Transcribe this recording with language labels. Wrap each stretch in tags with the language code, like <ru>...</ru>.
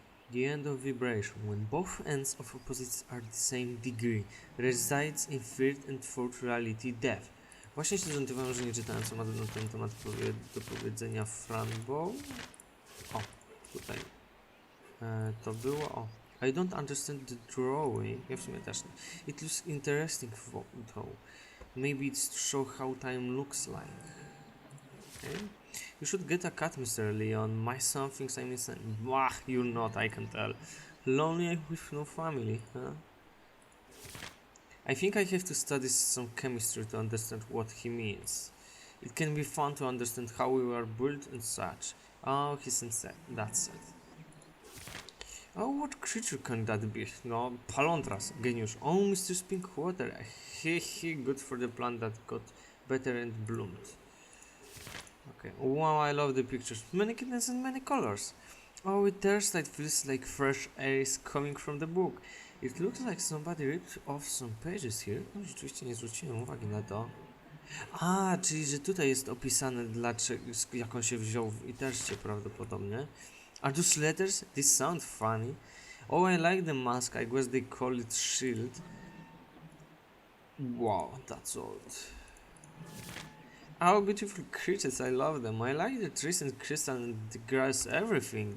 <en>The end of vibration, when both ends of opposites are the same degree, resides in third and fourth reality, death.</en> <pl>Właśnie się zorientowałem, że nie czytałem, co ma na ten temat do powiedzenia FranBow. O, tutaj to było, o.</pl> <en>I don't understand the drawing.</en> <pl>Ja w sumie też nie.</pl> <en>It looks interesting though. Maybe it's to show how time looks like. Okay. You should get a cat, Mr. Leon. My son thinks I'm insane. Bah, you're not, I can tell. Lonely with no family, huh? I think I have to study some chemistry to understand what he means. It can be fun to understand how we were built and such. Oh, he's insane. That's it. Oh, what creature can that be? No, Palontras, genius. Oh, Mr. Spinkwater. He good for the plant that got better and bloomed. Okay. Wow, I love the pictures. Many kittens and many colors. Oh, it feels like fresh air is coming from the book. It looks like somebody ripped off some pages here.</en> <pl>No, rzeczywiście nie zwróciłem uwagi na to. A, czyli że tutaj jest opisane, dlaczego, jak on się wziął w Iterście prawdopodobnie.</pl> <en>Are those letters? These sound funny. Oh, I like the mask. I guess they call it shield. Wow, that's old. Oh, beautiful creatures. I love them. I like the trees and crystal and the grass, everything.</en>